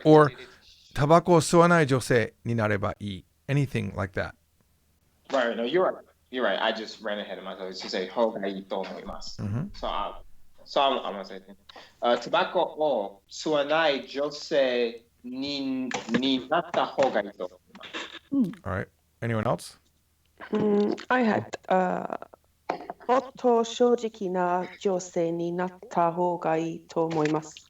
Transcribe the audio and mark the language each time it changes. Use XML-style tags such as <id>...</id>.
<ja>Or タバコを吸わない女性になればいい。</ja> <en>Anything like that. Right. No, you're right. You're right. I just ran ahead of myself to say</en> <ja>方がいいと思います。</ja> <en>So I'm gonna say</en> <ja>tobacco を吸わない女性になった方がいいと思います。</ja> <en>All right. Anyone else? I had</en> <ja>もっと正直な女性になった方がいいと思います。</ja>